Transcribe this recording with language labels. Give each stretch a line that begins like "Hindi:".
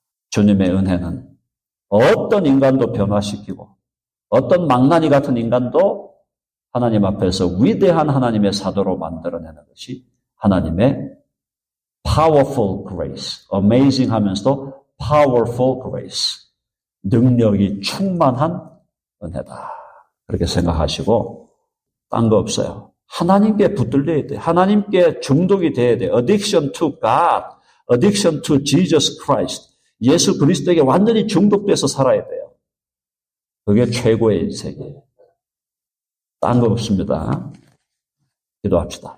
Korean: 주님의 은혜는 어떤 인간도 변화시키고 어떤 망나니 같은 인간도 하나님 앞에서 위대한 하나님의 사도로 만들어내는 것이 하나님의 powerful grace, amazing 하면서도 powerful grace, 능력이 충만한 은혜다. 그렇게 생각하시고 딴 거 없어요. 하나님께 붙들려야 돼. 하나님께 중독이 돼야 돼.
English: Addiction to God, addiction to Jesus Christ.
Korean: 예수 그리스도에게 완전히 중독돼서 살아야 돼요. 그게 최고의 인생이에요. 딴 거 없습니다. 기도합시다.